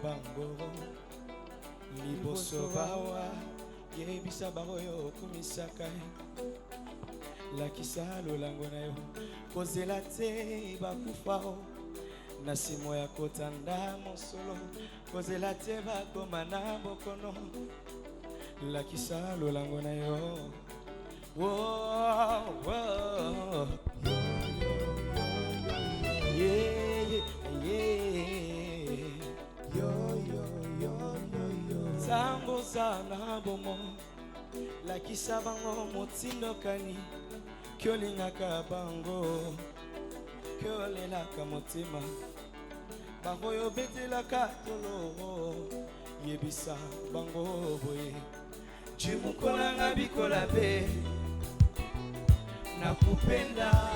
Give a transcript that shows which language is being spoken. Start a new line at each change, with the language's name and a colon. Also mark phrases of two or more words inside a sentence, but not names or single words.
Lingala: bango liboso bawa yebisa baoyo okumisaka lakisa lolango na yo kozela te bakufa na simo ya kotanda mosolo kozela te bakoma na bokono lakisa lolango na yo whoa, whoa.
English: Yeah, yeah. Yo.
Lingala: Tango sana bomo lakisa bango motindokani kyolingaka bango kyolelaka motima baoyo betelaka tolo yebisa bango boye chimukolanga bikola be nakupenda